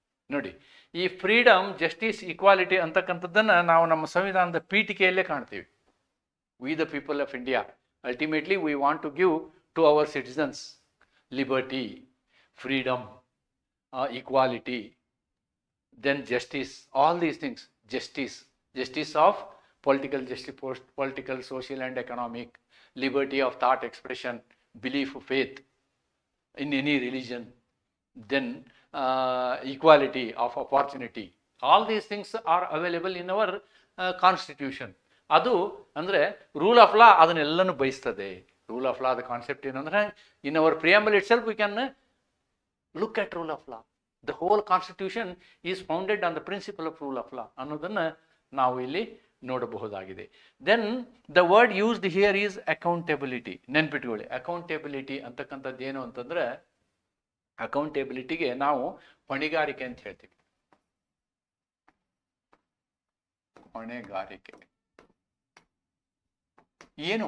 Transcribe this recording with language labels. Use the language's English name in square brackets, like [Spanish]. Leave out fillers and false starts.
[Kannada] ನೋಡಿ, ಈ freedom, justice, equality ಅಂತಕ್ಕಂಥದ್ದನ್ನು ನಾವು ನಮ್ಮ ಸಂವಿಧಾನದ ಪೀಠಿಕೆಯಲ್ಲೇ ಕಾಣ್ತೀವಿ. [English] We the people of India ultimately we want to give to our citizens liberty, freedom, equality, then justice, all these things. Justice of political justice, political, social and economic, liberty of thought expression, belief, faith in any religion, then equality of opportunity. All these things are available in our constitution. [Kannada] ಅದು ಅಂದರೆ rule of law ಅದನ್ನೆಲ್ಲನೂ ಬಯಸ್ತದೆ. [English] rule of law the concept [Kannada] ಏನಂದ್ರೆ, [English] In our preamble itself we can look at rule of law. The whole constitution is founded on the principle of rule of law [Kannada] ಅನ್ನೋದನ್ನು ನಾವು ಇಲ್ಲಿ ನೋಡಬಹುದಾಗಿದೆ. [English] Then the word used here is accountability. [Kannada] ನೆನ್ಪಿಟ್ಕೊಳ್ಳಿ, accountability ಅಂತಕ್ಕಂಥದ್ದು ಏನು ಅಂತಂದ್ರೆ, ಅಕೌಂಟೆಬಿಲಿಟಿಗೆ ನಾವು ಹೊಣೆಗಾರಿಕೆ ಅಂತ ಹೇಳ್ತೀವಿ. ಹೊಣೆಗಾರಿಕೆ ಏನು?